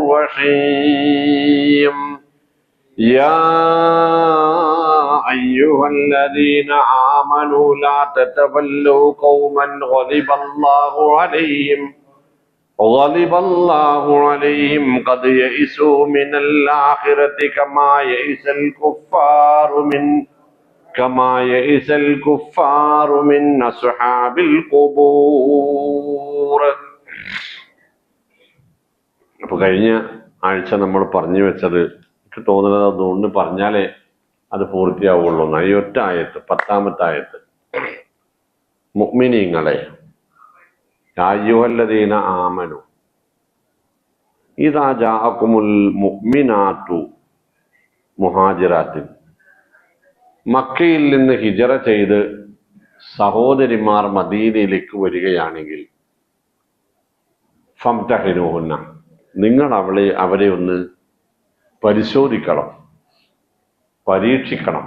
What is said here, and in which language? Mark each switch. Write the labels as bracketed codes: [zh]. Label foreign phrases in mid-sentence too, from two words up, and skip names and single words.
[ar] رحيم يا أيها الذين آمنوا لا تتولوا قوما غضب الله عليهم قد يئسوا من الآخرة كما يئس الكفار من أصحاب القبور. [ml] അപ്പോൾ കഴിഞ്ഞ ആഴ്ച നമ്മൾ പറഞ്ഞു വെച്ചത് എനിക്ക് തോന്നുന്നത് അതുകൊണ്ട് പറഞ്ഞാലേ അത് പൂർത്തിയാവുള്ളൂ. ഈ ഒറ്റ ആയത്ത്, 10-ാമത്തെ ആയത്ത്, മുഅ്മിനീങ്ങളെ, [ar] يا أيها الذين آمنوا إذا جاءكم المؤمنات مهاجرات, [ml] മക്കയിൽ നിന്ന് ഹിജറ ചെയ്ത് സഹോദരിമാർ മദീനയിലേക്ക് വരികയാണെങ്കിൽ ഫംതഹിനൂഹുന്ന, നിങ്ങൾ അവരെ ഒന്ന് പരിശോധിക്കണം, പരീക്ഷിക്കണം.